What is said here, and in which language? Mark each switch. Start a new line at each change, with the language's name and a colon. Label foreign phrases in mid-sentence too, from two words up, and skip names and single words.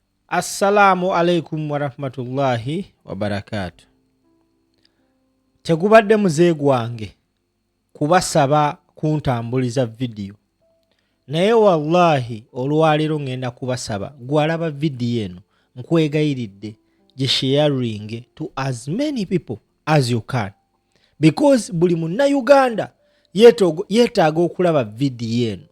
Arabic: السلام عليكم ورحمة الله وبركاته.
Ganda: Tegubadde muze gwange kubasaba kuntambuliza video. Naye wallahi olwaliro ngenda kubasaba gwalaba video eno nkwegayiridde je
English: sharing to as many people as you can.
Ganda: Because buli munna Uganda yetaaga okulaba video eno.